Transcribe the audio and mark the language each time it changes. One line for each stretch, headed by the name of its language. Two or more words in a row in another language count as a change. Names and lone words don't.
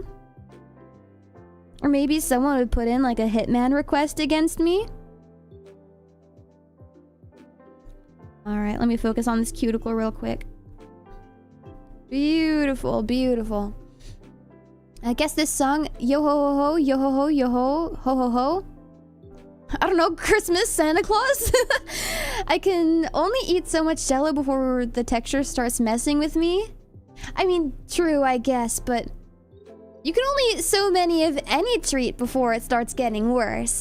English: Or maybe someone would put in like a hitman request against me. Alright, let me focus on this cuticle real quick. Beautiful, beautiful. I guess this song, yo ho ho ho, yo ho ho, yo ho, ho ho ho. I don't know, Christmas, Santa Claus? I can only eat so much Jell-O before the texture starts messing with me. I mean, true, I guess, but you can only eat so many of any treat before it starts getting worse.